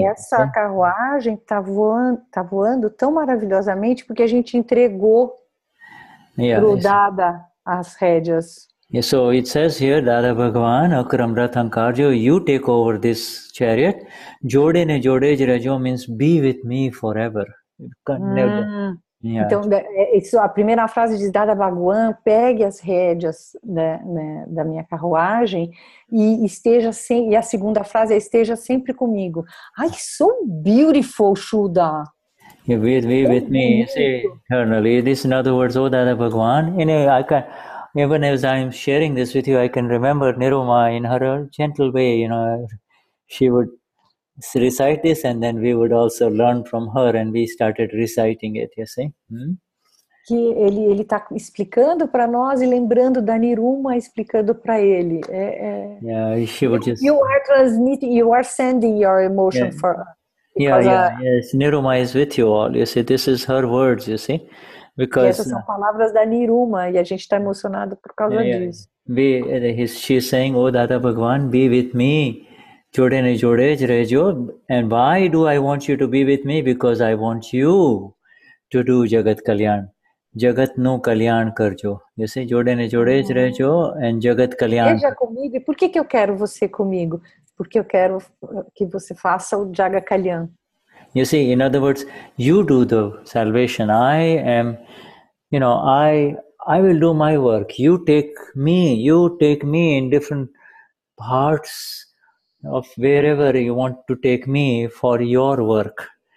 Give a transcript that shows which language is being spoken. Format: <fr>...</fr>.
<pt>E essa carruagem está voando tão maravilhosamente porque a gente entregou para o Dada as rédeas.</pt> <en>Yeah, so it says here, Dada Bhagavan,</en> <gu>Akram Rathankarjo,</gu> <en>you take over this chariot.</en> <gu>Jode ne jode rajo</gu> <en>means be with me forever. Yeah.</en> <pt>Então, a primeira frase diz, Dada Bhagavan, pegue as rédeas da minha carruagem e esteja sempre, e a segunda frase é, esteja sempre comigo.</pt> <en>Ai, so beautiful, Shuddha. You be with me, say eternally. This, in other words, oh Dada Bhagavan, I can, even as I'm sharing this with you, I can remember Niruma in her gentle way, she would recite this and then we would also learn from her and we started reciting it, you see?</en> <pt>Que ele está explicando para nós e lembrando da Niruma explicando para ele.</pt> <en>Yeah, she would just... You are transmitting, you are sending your emotion for her. Yes, Niruma is with you all, you see, this is her words, you see? Because</en> <pt>essas são palavras da Niruma e a gente está emocionado por causa disso.</pt> <en>She's saying, oh Dada Bhagavan, be with me.</en> <gu>Jode ne jode rejo.</gu> <en>And why do I want you to be with me? Because I want you to do Jagat Kalyan.</en> <gu>Jagat no Kalyan karjo.</gu> <en>You see,</en> <gu>jode ne jode rejo and Jagat Kalyan.</gu> <pt>Seja comigo. E por que eu quero você comigo? Porque eu quero que você faça o Jaga Kalyan.</pt> <en>You see, in other words, you do the salvation. I am, I will do my work. You take me in different parts of wherever you want to take me for your work.</en>